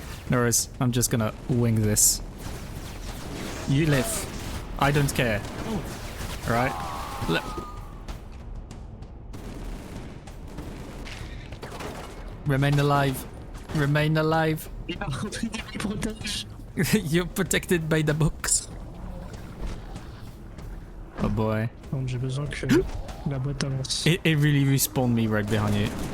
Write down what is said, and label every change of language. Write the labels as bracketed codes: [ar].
[en] No worries. I'm just gonna wing this. You live. I don't care. Alright? Remain alive. Remain alive. [fr] Il a rentré des protèges. [en] You're protected by the books. Oh boy. [fr] Donc j'ai besoin que la boîte avance. [en] It really respawned me right behind you.